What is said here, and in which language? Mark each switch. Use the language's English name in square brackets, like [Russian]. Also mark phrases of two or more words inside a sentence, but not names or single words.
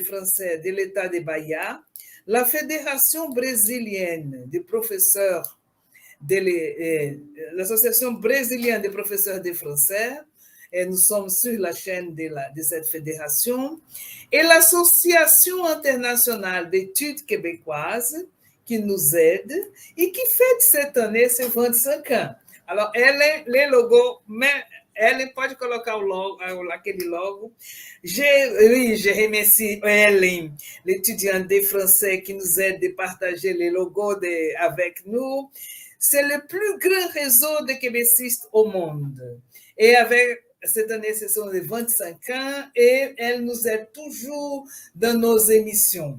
[French] français de l'État de Bahia, la Fédération brésilienne des professeurs, l'Association brésilienne des professeurs de français, et nous sommes sur la chaîne de cette fédération, et l'Association internationale d'études québécoises qui nous aide et qui fête cette année ses 25 ans. Alors, les logos, mais [Portuguese] Ellen pode colocar o logo, aquele logo. [French] Je remercie Ellen, l'étudiante de français qui nous aide de partager les logos avec nous. c'est le plus grand réseau de québécistes au monde. Et avec cette année, ce sont les 25 ans et elle nous aide toujours dans nos émissions.